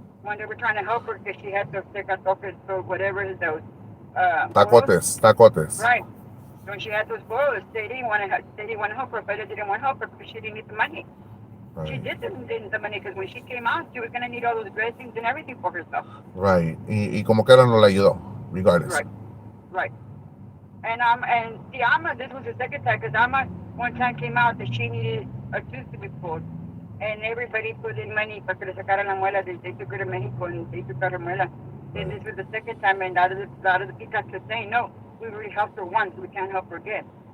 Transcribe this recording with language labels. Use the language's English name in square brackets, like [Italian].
[English] When they were trying to help her because she had to take out or whatever those boils. Tacotes. Right. When she had those boils, they didn't want to help her, but they didn't want to help her because she didn't need the money. She Right. did the money because when she came out, she was going to need all those dressings and everything for herself. Right. [Spanish] Y como quiera no le ayudó, [English] regardless. Right, right. And see, this was the second time because one time came out that she needed a tooth to be pulled. And everybody put in money [Spanish] para que le sacaran la muela. [English] They took her to Mexico and they took out her muela. Then Right. this was the second time, and out of the peacocks were saying, no, we already helped her once, we can't help her again.